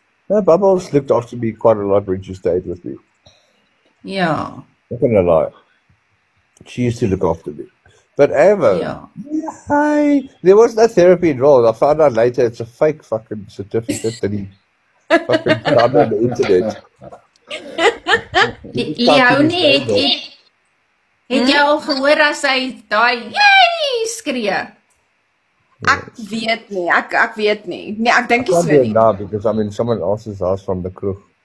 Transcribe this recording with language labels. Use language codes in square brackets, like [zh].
[en] No, Bubbles looked after me quite a lot when she stayed with me. Yeah. Not gonna lie. She used to look after me. But Ava, there was no therapy involved. I found out later it's a fake fucking certificate that he fucking found on the internet. [af] Leonie, het jy al gehoor as hy daai skree? Ek weet nie, ek weet nie. Nee, ek dink nie so nie. [en] Now because I'm in someone else's house from the kroeg.